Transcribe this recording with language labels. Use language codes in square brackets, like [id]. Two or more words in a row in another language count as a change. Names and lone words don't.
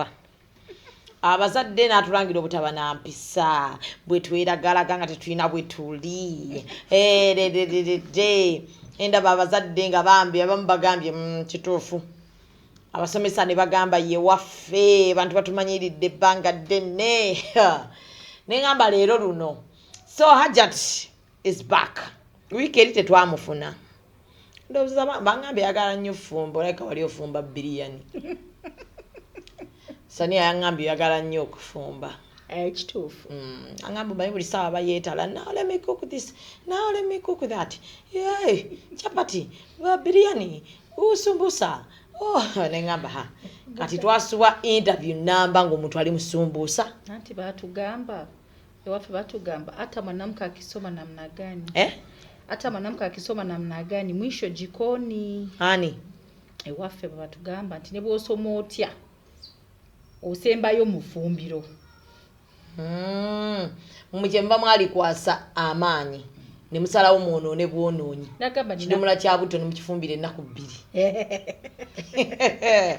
[lg] Abazadde n'atulangira obutaba na mpisa bwe tweragalaga nga tetulina bwe tuli endaba abazadde nga bambi abamu bagambye kituufu abasomesa ne bagamba ye waffe bantu batumanyiridde ebbanga ddene ne ngamba leero luno. [en] So Hajat is back. [lg] Wiiki eri tetwamufuna ndowooza bangambye yagala nnyo fumba olabika wali ofumba biriyani. Sania yangambye yagala nnyo okufumba. Kituufu. Angamba bayi buli ssaawa bayeetala. [en] Now let me cook this. Now let me cook that. Yeah, [lg] chapati, biryani, usumbusa. Oh, nengamba ha. Kati twasuwa interview namba ng'omuntu ali musumbusa. Nanti batugamba. Ewaffe batugamba [sw] hata mwanamke akisoma namna gani? Hata mwanamke akisoma namna gani mwisho jikoni. [lg] Ani? Ewaffe batugamba nti ne bw'osoma otya osembayo mufumbiro. Mumujemba mwali kwasa amaanyi. Ne musalawo mwonoone bwonoonyi. Kidomola kya buto ne mukifumbira ennaku 2.